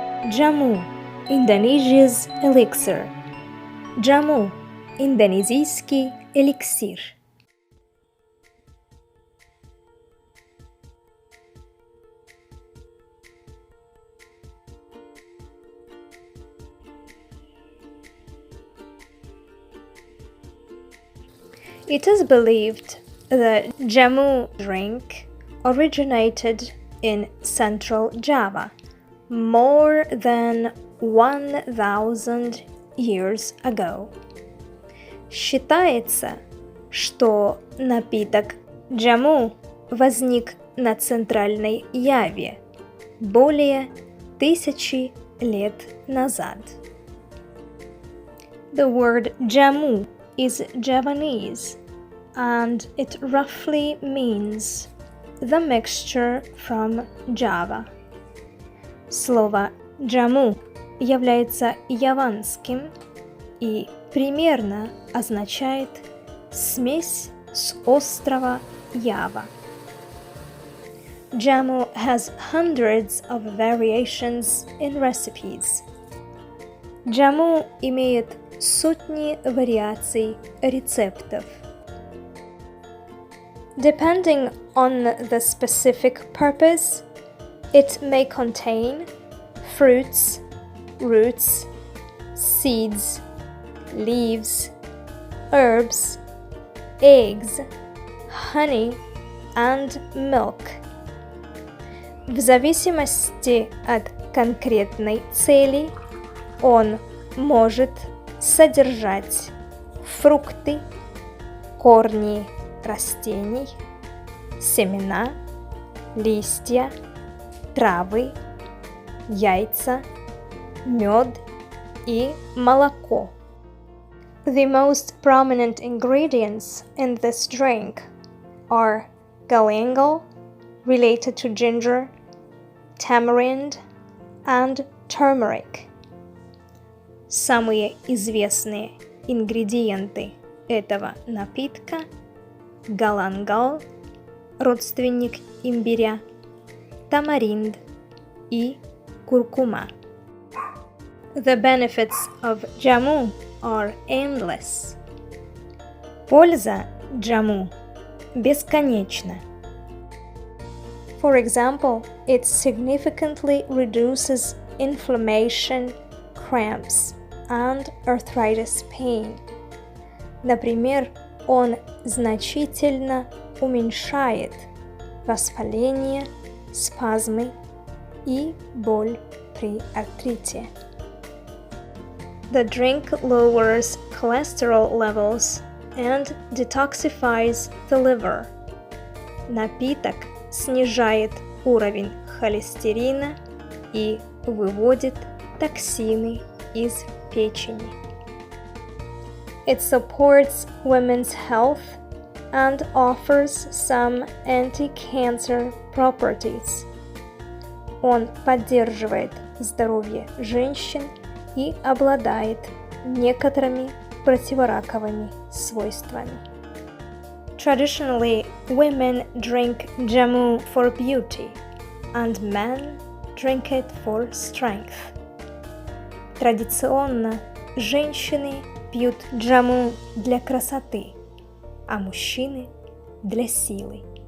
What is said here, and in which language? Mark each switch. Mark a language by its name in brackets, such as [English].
[English] Джаму – Indonesia's elixir. [Russian] Джаму – индонезийский эликсир. [English] It is believed that Jamu drink originated in Central Java more than 1000 years ago. [Russian] Считается, что напиток Джаму возник на Центральной Яве более 1000 лет назад. [English] The word Jamu is Javanese, and it roughly means the mixture from Java. [Russian] Слово «джаму» является яванским и примерно означает «смесь с острова Ява». [English] Jamu has hundreds of variations in recipes. [Russian] Jamu имеет сотни вариаций рецептов. [English] Depending on the specific purpose, it may contain fruits, roots, seeds, leaves, herbs, eggs, honey, and milk. [Russian] В зависимости от конкретной цели он может содержать фрукты, корни растений, семена, листья, травы, яйца, мед и молоко. [English] The most prominent ingredients in this drink are galangal, related to ginger, tamarind, and turmeric. [Russian] Самые известные ингредиенты этого напитка – галангал, родственник имбиря, тамаринд и куркума. [English] The benefits of Jamu are endless. [Russian] Польза Jamu бесконечна. [English] For example, it significantly reduces inflammation, cramps, and arthritis pain. [Russian] Например, он значительно уменьшает воспаление, спазмы и боль при артрите. [English] The drink lowers cholesterol levels and detoxifies the liver. [Russian] Напиток снижает уровень холестерина и выводит токсины из печени. [English] It supports women's health and offers some anti-cancer properties. [Russian] Он поддерживает здоровье женщин и обладает некоторыми противораковыми свойствами. [English] Traditionally, women drink Jamu for beauty, and men drink it for strength. [Russian] Традиционно женщины пьют Jamu для красоты, а мужчины для силы.